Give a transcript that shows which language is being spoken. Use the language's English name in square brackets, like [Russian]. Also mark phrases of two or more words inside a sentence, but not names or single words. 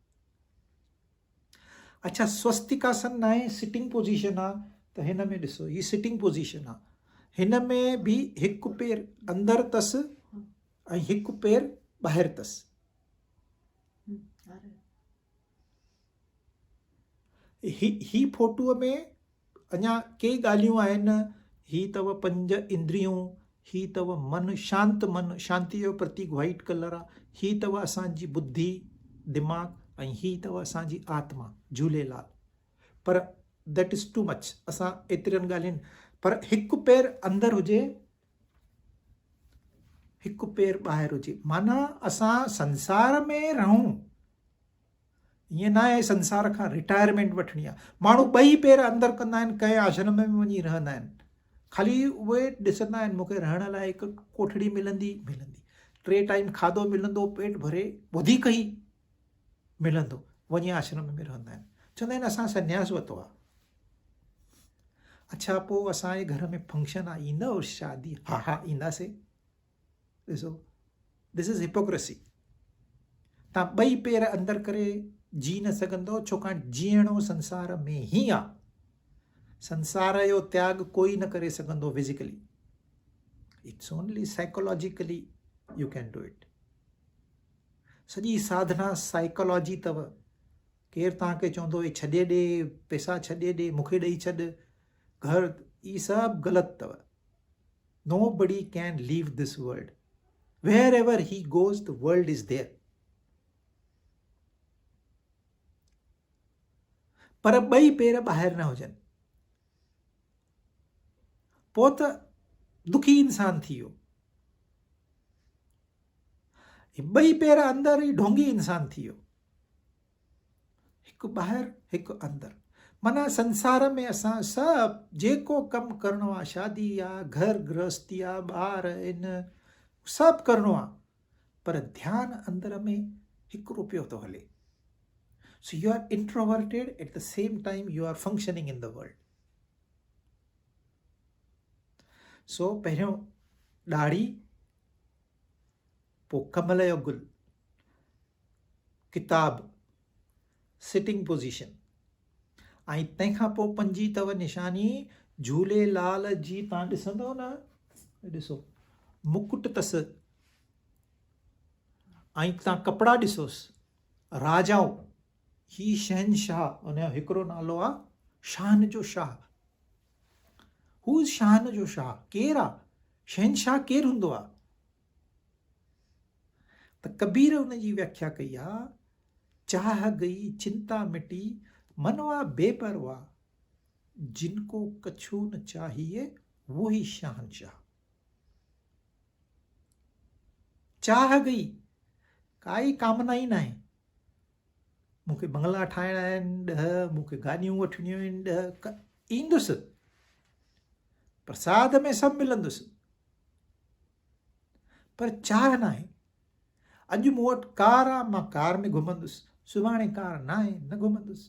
[Sindhi] अच्छा, स्वस्तिकासन न आहे, [English] sitting position [Sindhi] आहे, त हिन में ॾिसो हीअ [English] sitting position [Sindhi] आहे, हिन में बि हिकु पेर अंदरि अथसि ऐं हिकु पेर ॿाहिरि अथसि। ही फोटूअ में अञा के ॻाल्हियूं आहिनि, ही अथव 5 इंद्रियूं, ही अथव मन, शांति मन, शांति जो प्रतीक [English] white colour [Sindhi] आहे, ही अथव असांजी बुद्धि दिमाग़, ऐं ही अथव असांजी आत्मा झूलेलाल। [English] पर that is too much, [Sindhi] असां एतिरनि ॻाल्हियुनि, पर हिकु पेर अंदरि हुजे, हिकु पेर ॿाहिरि हुजे, माना असां संसार में रहूं। ईअं न आहे संसार खां रिटायरमेंट वठणी आहे। माण्हू ॿई पेर अंदरि कंदा आहिनि, कंहिं आश्रम में वञी रहंदा आहिनि, ख़ाली उहे ॾिसंदा आहिनि मूंखे रहण लाइ हिकु कोठड़ी मिलंदी, 3 टाइम खाधो मिलंदो, पेट भरे, वधीक ई मिलंदो, वञी आश्रम में रहंदा आहिनि, चवंदा आहिनि असां संन्यास वरितो आहे। अच्छा, पोइ असांजे घर में फंक्शन आहे, ईंदव शादी? हा ईंदासीं। ॾिसो, [English] this is hypocrisy. [Sindhi] तव्हां ॿई पेर अंदरि करे जी न सघंदो, छाकाणि जीअणो संसार में ई आहे। संसार जो त्याग कोई न करे सघंदो फिज़िकली, [English] it's only psychologically you can do it. [Sindhi] सॼी साधना साइकोलॉजी अथव। केरु तव्हांखे चवंदो हे छॾे ॾे, पैसा छॾे ॾे, मूंखे ॾेई छॾ, घर, इहे सभु ग़लति अथव। [English] Nobody can leave this world. Wherever he goes, the world is there. [Sindhi] पर ॿई पेर ॿाहिरि न हुजनि, पोइ त दुखी इंसान थी वियो। ॿई पेर अंदरि ई ढोंगी इंसान थी वियो, हिकु ॿाहिरि हिकु अंदरि। माना संसार में असां सभु जेको कमु करिणो आहे, शादी आहे, घर गृहस्थी आहे, ॿार आहिनि, सभु करिणो आहे, पर ध्यानु अंदरि में हिकिड़ो पियो थो हले। [English] So you are introverted, at the same time you are functioning in the world. [Sindhi] So पहिरियों ॾाढ़ी, पोइ कमल जो गुल, किताब, [English] sitting position, [Sindhi] ऐं तंहिंखां पोइ 5 अथव निशानी झूलेलाल जी। तव्हां ॾिसंदव न, ॾिसो मुकुट अथसि, ऐं तव्हां कपिड़ा ॾिसोसि, राजाऊं, ही शहनशाह, उनजो हिकिड़ो नालो आहे शान जो शाह। हू शान जो शाह केरु आहे? शहनशाह केरु हूंदो आहे? त कबीर उनजी व्याख्या कई आहे, [Hindi] चाह गई चिंता मिटी, मनवा बेपरवाह, जिनको कछु न चाहिए वो ही शहनशाह। [Sindhi] चाह गई, काई कामना ई न आहे, मूंखे बंगला ठाहिणा आहिनि 10, मूंखे गाॾियूं वठणियूं आहिनि 10, ईंदुसि, प्रसाद में सभु मिलंदुसि, पर चाह न आहे। अॼु मूं वटि कार आहे, मां कार में घुमंदुसि, सुभाणे कार न आहे, न घुमंदुसि।